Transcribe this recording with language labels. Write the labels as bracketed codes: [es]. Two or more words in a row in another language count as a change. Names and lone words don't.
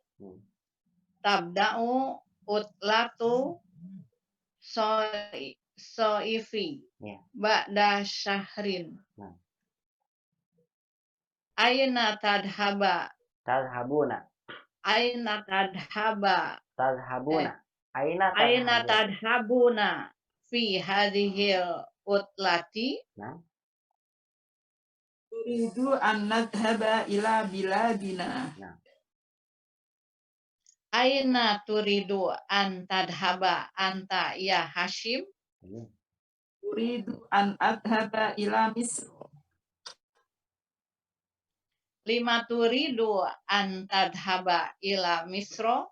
[ar] تبدأ عطلة الصيف. Ya. بعد شهر. Nah. أين تذهب. Tadhabuna. أين تذهب. تذهبون أين Aina tadhabuna. تذهبون في هذه العطلة. Nah. أريد أن نذهب إلى بلادنا. Nah. أين تريد أن تذهب أنت يا هاشم? أريد أن أذهب إلى مصر. لماذا تريد أن تذهب إلى مصر?